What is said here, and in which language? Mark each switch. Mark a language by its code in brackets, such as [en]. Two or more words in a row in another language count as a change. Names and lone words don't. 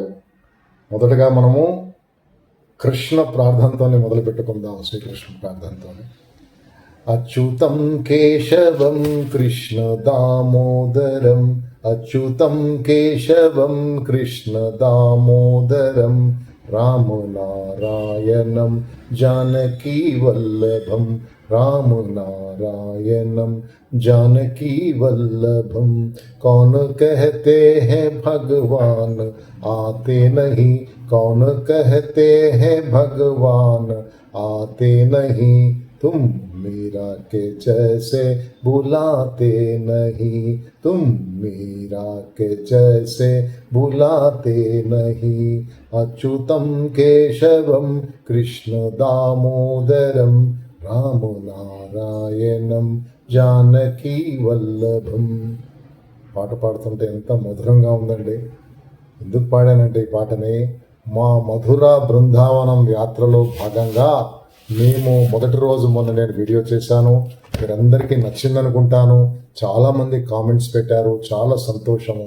[te] మొదటగా మనము కృష్ణ ప్రార్థనతోనే మొదలు పెట్టుకుందాం. శ్రీకృష్ణ ప్రార్థనతోనే. [sa] అచ్యుతం కేశవం కృష్ణ దామోదరం, అచ్యుతం కేశవం కృష్ణ దామోదరం, రామనారాయణం जानकी वल्लभम, राम नारायणम जानकी वल्लभम। [hi] कौन कहते हैं भगवान आते नहीं, कौन कहते हैं भगवान आते नहीं, तुम मीरा के जैसे बुलाते नहीं, तुम मीरा के जैसे बुलाते नहीं। [sa] अच्युतम केशवम कृष्ण दामोदरम, राम नारायणम जानकी వల్లభం. [te] పాట పాడుతుంటే ఎంత మధురంగా ఉందండి. ఎందుకు పాడానంటే ఈ పాటని, మా మధుర బృందావనం యాత్రలో భాగంగా మేము మొదటి రోజు మొన్న నేను వీడియో చేశాను. మీరందరికీ నచ్చిందనుకుంటాను. చాలామంది కామెంట్స్ పెట్టారు, చాలా సంతోషము.